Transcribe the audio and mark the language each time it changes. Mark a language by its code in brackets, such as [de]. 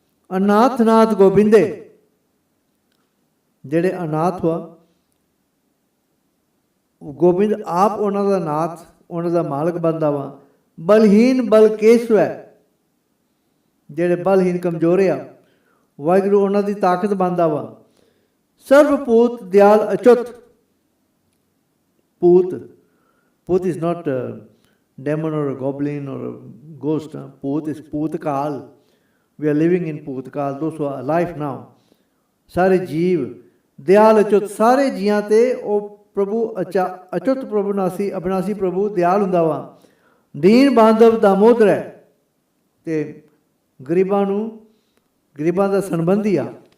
[pa] ਅਨਾਥ ਨਾਥ ਗੋਬਿੰਦੇ, ਜਿਹੜੇ ਅਨਾਥ ਹੋਆ, ਗੋਬਿੰਦ ਆਪ ਉਹਨਾਂ ਦਾ ਨਾਥ, ਉਹਨਾਂ ਦਾ ਮਾਲਕ ਬਣਦਾ ਵਾ। ਬਲਹੀਨ ਬਲ ਕੇਸੁ ਹੈ, ਜਿਹੜੇ ਬਲਹੀਨ ਕਮਜ਼ੋਰ ਆ, ਵਾਹਿਗੁਰੂ ਉਹਨਾਂ ਦੀ ਤਾਕਤ ਬਣਦਾ ਵਾ। ਸਰਵਪੂਤ ਦਿਆਲ ਅਚੁੱਤ, ਪੂਤ, ਪੂਤ [en] is not a demon or a goblin or a ghost. Pooth is Pootkal. We are living in Pootkal, those who are alive now. [pa] ਸਾਰੇ ਜੀਵ ਦਿਆਲ ਅਚੁੱਤ, ਸਾਰੇ ਜੀਆਂ ਤੇ ਉਹ ਪ੍ਰਭੂ ਅਚੁੱਤ ਪ੍ਰਭੂ ਨਾਸੀ ਅਬਿਨਾਸੀ ਪ੍ਰਭੂ ਦਿਆਲ ਹੁੰਦਾ ਵਾ। ਦੀਨ ਬਾਂਧਵ ਦਾਮੋਦਰ ਹੈ, ਤੇ ਗਰੀਬਾਂ ਨੂੰ, ਗਰੀਬਾਂ ਦਾ ਸੰਬੰਧੀ ਆ।